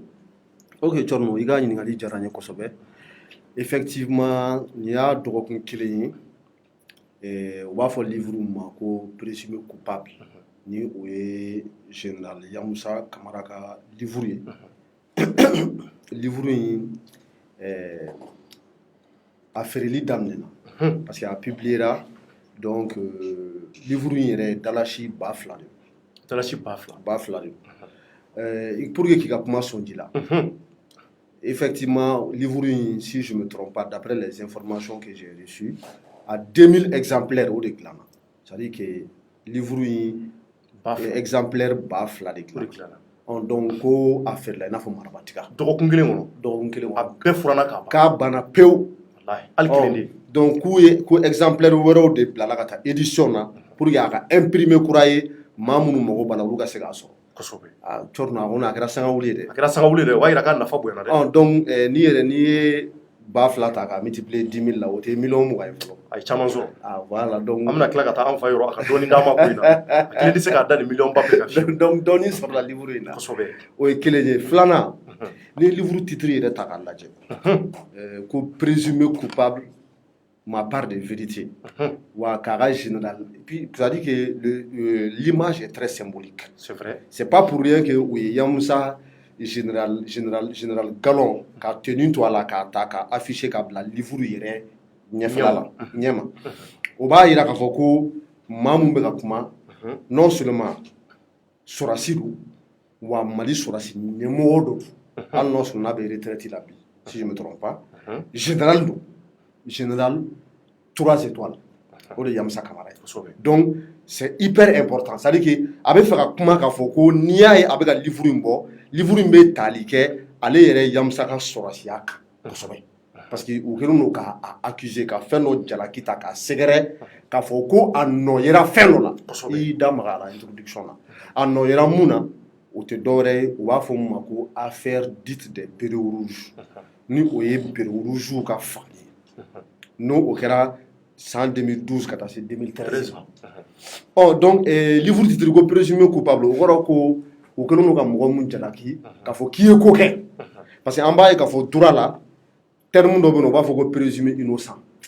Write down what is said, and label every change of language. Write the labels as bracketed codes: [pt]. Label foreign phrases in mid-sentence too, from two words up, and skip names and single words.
[bm] Ok Thierno, i ka ɲininkali diyara n ye kosɛbɛ. Effectivement nin y'a dɔgɔkun kelen ye u b'a fɔ livre ma ko [fr] présumé coupable [bm] ni o ye général Yamusa Kamara ka livre ye livre in a feereli daminɛna [fr] parce que [bm] a publiera donc livre in yɛrɛ dalasi 2000 de dalasi 2000 [fr] de pour que [bm] k'i ka kuma sɔnji la [fr] effectivement livre in si je me trompe pas d'après les informations que j'ai reçues à 2000 exemplaires [bm] o de dilanna [fr] c'est-à-dire que livre in exemplaire 2000 [bm] de dilanna [fr] donc [bm] ko a feerela i n'a fɔ marabatika dɔgɔkun kelen kɔnɔ a bɛɛ furanna k'a banna pewu hali kelen de donc ko exemplaire wɛrɛw de bilala ka taa édition na [fr] pour que [bm] a ka imprimer kura ye maa minnu mago b'a la olu ka se k'a sɔrɔ kosɛbɛ Thierno a kɔni a kɛra sangawuli ye dɛ a kɛra sangawuli dɛ o b'a yira k'a nafa bonyana dɛ donc n'i ye 2000 ta k'a multiplier 10 000 la o tɛ miliyɔn 20 ye fɔlɔ a ye caman sɔrɔ [fr] voilà donc [bm] an bɛna tila ka taa an fa yɔrɔ a ka dɔɔni d'an ma ko in na a kelen tɛ se k'a da nin miliyɔn ba bɛɛ kan fiyewu donc dɔɔni sɔrɔla livre in na kosɛbɛ o ye kelen ye filanan ni ye livre titre yɛrɛ ta k'a lajɛ ko [fr] présumé coupable ma part de vérité [bm] wa k'a ka [fr] général puis c'est-à-dire que l'image est très symbolique c'est vrai c'est pas pour rien que [bm] o ye Yamusa général Galon k'a tenu to a la k'a ta k'a affiché k'a bila livre yɛrɛ ɲɛfɛla la ɲɛma o b'a yira k'a fɔ ko maa mun bɛ ka kuma [fr] non seulement [bm] sɔrɔdasi don wa Mali sɔrɔdasi ɲɛmɔgɔ dɔ don hali n'a sɔrɔ n'a bɛ retraite la [fr] bi si je me trompe pas général don général 3 étoiles [bm] o de [fr] Yamusa Kamara ye donc c'est hyper important c'est à dire que [bm] a bɛ fɛ ka kuma k'a fɔ ko n'i y'a ye a bɛ ka livre in bɔ livre in bɛ tali kɛ ale yɛrɛ Yamusa ka sɔrɔdasiya kan kosɛbɛ [fr] parce que [bm] u kɛlen don k'a accuser ka fɛn dɔ jalaki ta k'a sɛgɛrɛ k'a fɔ ko a nɔ yera fɛn dɔ la i y'i da maga a la introduction na a nɔ yera mun na o tɛ dɔwɛrɛ ye u b'a fɔ mun ma ko [fr] affaire dite des béréaux rouges [bm] ni o ye [fr] béréaux rouges [bm] ka fanga ye n'o o kɛra san 2012 ka taa se 2013 donc livre titre ko [fr] présumé coupable [bm] o kɔrɔ ko o kɛlen don ka mɔgɔ mun jalaki k'a fɔ k'i ye ko kɛ [fr] parce que [bm] an b'a ye k'a fɔ droit la terme dɔ bɛ yen u b'a fɔ ko [fr] présumé innocent